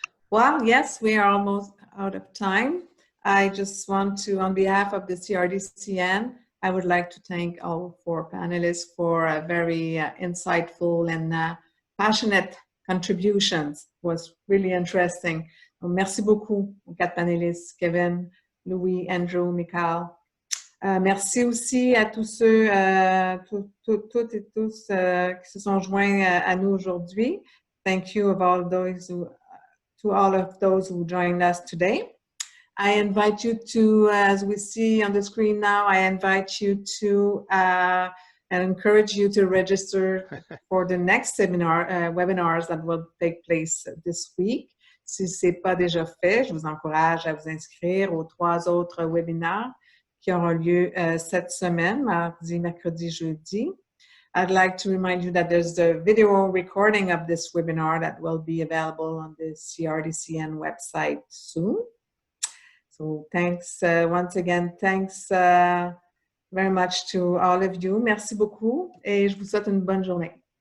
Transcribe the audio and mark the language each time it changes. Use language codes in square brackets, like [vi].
[en] Well, yes, we are almost out of time. I just want to, on behalf of the CRDCN, I would like to thank all four panelists for a very insightful and passionate contributions. It was really interesting. [fr] Merci beaucoup aux quatre panélistes, Kevin, Louis, Andrew, Michael. Merci aussi à tous ceux, toutes et tous qui se sont joints à nous aujourd'hui. [en] Thank you of all those to all of those who joined us today. I invite you to, as we see on the screen now, I invite you to and encourage you to register for the next webinars that will take place this week. [fr] Si ce n'est pas déjà fait, je vous encourage à vous inscrire aux 3 autres webinaires qui auront lieu cette semaine, mardi, mercredi, jeudi. [en] I'd like to remind you that there's a video recording of this webinar that will be available on the CRDCN website soon. So thanks once again, thanks very much to all of you. [fr] Merci beaucoup et je vous souhaite une bonne journée.